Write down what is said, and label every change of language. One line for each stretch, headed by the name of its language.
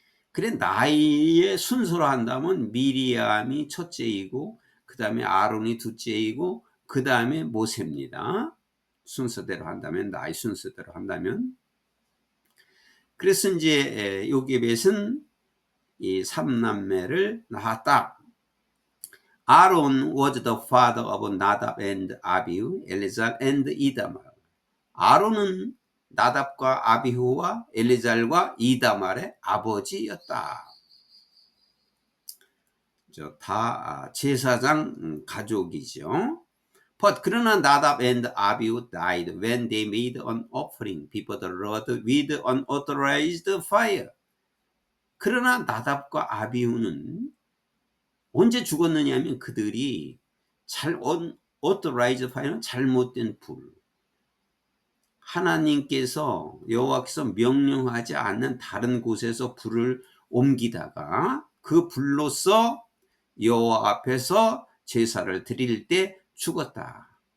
Korean: 그래 나이의 순서로 한다면 미리암이 첫째이고, 그 다음에 아론이 둘째이고, 그 다음에 모세입니다. 순서대로 한다면, 나이 순서대로 한다면. 그래서 이제 요게벳은 이 삼남매를 낳았다.
English: Aaron was the father of Nadab and Abihu, Eleazar and Ithamar.
Korean: 아론은 나답과 아비후와 엘레잘과 이다말의 아버지였다. 다 제사장 가족이죠.
English: But
Korean: 그러나
English: 나답 and Abihu died when they made an offering before the Lord with unauthorized fire.
Korean: 그러나 나답과 아비후는 언제 죽었느냐 하면 그들이 unauthorized fire는 잘못된 불, 하나님께서 여호와께서 명령하지 않는 다른 곳에서 불을 옮기다가 그 불로서 여호와 앞에서 제사를 드릴 때 죽었다.